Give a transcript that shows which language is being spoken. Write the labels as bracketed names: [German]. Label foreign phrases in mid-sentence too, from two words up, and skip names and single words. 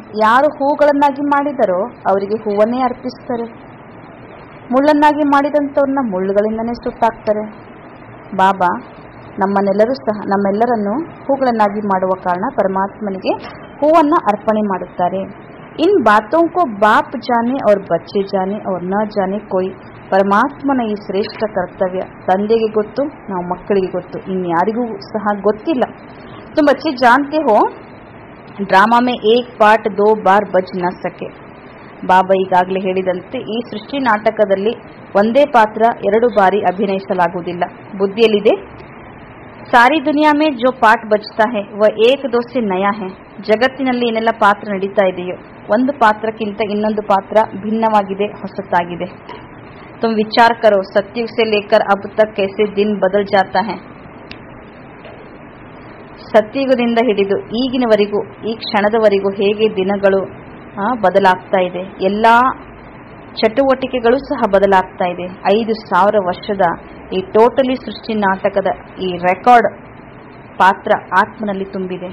[Kannada] ಯಾರು ಹೂಗಳನ್ನಾಗಿ ಮಾಡಿದರೋ ಅವರಿಗೆ ಹೂವನ್ನೇ ಅರ್ಪಿಸ್ತಾರೆ. ಮುಳ್ಳನ್ನಾಗಿ ಮಾಡಿದಂಥವ್ರನ್ನ ಮುಳ್ಳುಗಳಿಂದನೇ ಸುಟ್ಟಾಕ್ತಾರೆ. ಬಾಬಾ ನಮ್ಮೆಲ್ಲರನ್ನು ಹೂಗಳನ್ನಾಗಿ ಮಾಡುವ ಕಾರಣ ಪರಮಾತ್ಮನಿಗೆ ಹೂವನ್ನ ಅರ್ಪಣೆ ಮಾಡುತ್ತಾರೆ. [Hindi] इन बातों को बाप जाने और बच्चे जाने और न जाने कोई. [Kannada] ಪರಮಾತ್ಮನ ಈ ಶ್ರೇಷ್ಠ ಕರ್ತವ್ಯ ತಂದೆಗೆ ಗೊತ್ತು, ನಾವು ಮಕ್ಕಳಿಗೆ ಗೊತ್ತು, ಇನ್ಯಾರಿಗೂ ಸಹ ಗೊತ್ತಿಲ್ಲ. [Hindi] तुम बच्चे जानते हो ಡ್ರಾಮಾ में एक पार्ट 2 बार बज न सके. [Kannada] ಬಾಬಾ ಈಗಾಗಲೇ ಹೇಳಿದಂತೆ ಈ ಸೃಷ್ಟಿ ನಾಟಕದಲ್ಲಿ ಒಂದೇ ಪಾತ್ರ 2 ಬಾರಿ ಅಭಿನಯಿಸಲಾಗುವುದಿಲ್ಲ. [Hindi] ಬುದ್ಧಿಯಲ್ಲಿದೆ, सारी दुनिया में जो पाठ बजता है वह एक दो से नया है. [Kannada] ಜಗತ್ತಿನಲ್ಲಿ ಏನೆಲ್ಲ ಪಾತ್ರ ನಡೀತಾ ಇದೆಯೋ ಒಂದು ಪಾತ್ರಕ್ಕಿಂತ ಇನ್ನೊಂದು ಪಾತ್ರ ಭಿನ್ನವಾಗಿದೆ, ಹೊಸತಾಗಿದೆ. [Hindi] तुम विचार करो सत्युग से लेकर अब तक कैसे दिन बदल जाता है. [Kannada] ಸತ್ಯುಗದಿಂದ ಹಿಡಿದು ಈಗಿನವರೆಗೂ ಈ ಕ್ಷಣದವರೆಗೂ ಹೇಗೆ ದಿನಗಳು ಬದಲಾಗ್ತಾ ಇದೆ. ಎಲ್ಲಾ ಚಟುವಟಿಕೆಗಳು ಸಹ ಬದಲಾಗ್ತಾ ಇದೆ. 5,000 ವರ್ಷದ ಈ ಟೋಟಲಿ ಸೃಷ್ಟಿ ನಾಟಕದ ಈ ರೆಕಾರ್ಡ್ ಪಾತ್ರ ಆತ್ಮನಲ್ಲಿ ತುಂಬಿದೆ.